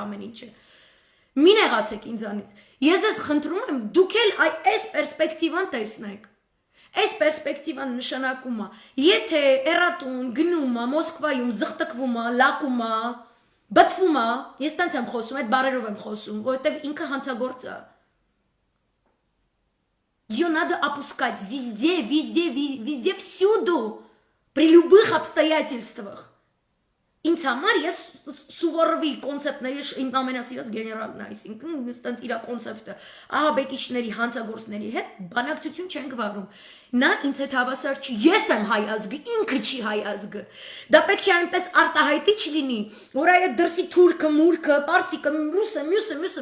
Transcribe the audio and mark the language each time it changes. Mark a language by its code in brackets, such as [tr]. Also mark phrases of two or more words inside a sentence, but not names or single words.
[hy] ամեն ինչը։ Մի նեղացեք ինձանից։ Ես ձեզ խնդրում եմ, դուք էլ այս պերսպեկտիվան տեսնեք։ Այս պերսպեկտիվան նշանակում է, եթե Էրատուն գնում է Մոսկվայում զղթկվում է, լակում է, բթվում է, ես տենց եմ խոսում, այդ բառերով եմ խոսում, որովհետև ինքը հանցագործ է։ [ru] Ее надо опускать везде, везде, везде, всюду, при любых обстоятельствах. [hy] Ինձ համար ես Սուվորովի կոնցեպտն է իմ ամենասիրած գեներալն է, այսինքն ստենց իր կոնցեպտը ահաբեկիչների, հանցագործների հետ բանակցություն չենք վարում։ Նա ինձ հետ հավասար չի, ես եմ հայ ազգը, ինքը չի հայ ազգը։ Դա պետք է այնպես արտահայտիչ լինի, որ այդ դրսի թուրքը, մուրքը, պարսիկը, ռուսը, մյուսը